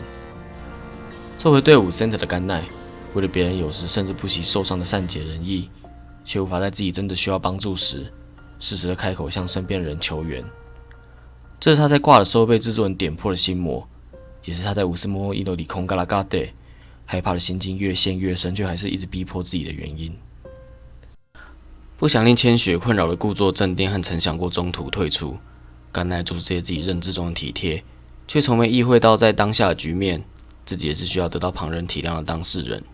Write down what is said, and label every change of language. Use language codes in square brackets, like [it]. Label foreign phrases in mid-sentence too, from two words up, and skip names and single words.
[zh] 作为队伍 center 的甘奈，为了别人有时甚至不惜受伤的善解人意，却无法在自己真的需要帮助时，适时的开口向身边的人求援。这是他在挂的时候被制作人点破的心魔，也是他在50 モモイノリコンガラガデ害怕的心境越陷越深，却还是一直逼迫自己的原因。不想令千雪困扰的故作镇定和曾想过中途退出，甘奈做出这些自己认知中的体贴，却从没意会到在当下的局面，自己也是需要得到旁人体谅的当事人。